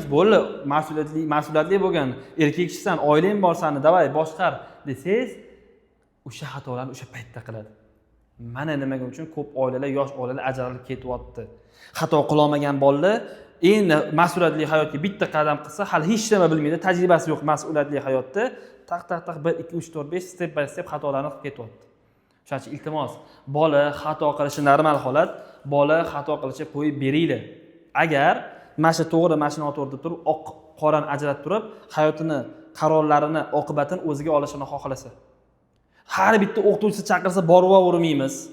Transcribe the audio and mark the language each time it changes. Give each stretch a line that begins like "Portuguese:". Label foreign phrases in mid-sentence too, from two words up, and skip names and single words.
Uzbek: Bo'ldi, mas'uliyatli bo'lgan erkak kishisan, oilang bor sani, davay boshqar desangiz, o'sha xatolarni o'sha paytda qiladi. Mana nimaga uchun ko'p oilalar, yosh oilalar ajralib ketyapti. Xato qila olmagan bolalar endi mas'uliyatli hayotga bitta qadam qilsa, hali hech nima bilmaydi, tajribasi yo'q mas'uliyatli hayotda, taq 1 2 3 4 5
English: step by step
Uzbek: xatolarni qilib ketyapti. Shuning uchun iltimos, bola xato qilishi normal holat, bola xato qilishi qo'yib beringlar. Agar mana to'g'ri, mana noto'g'ri deb turib, oq qorani ajratib turib, hayotini, qarorlarini, oqibatini o'ziga olishini xohlasa. Har bitta o'qituvchi chaqirsa borib o'rmaymiz.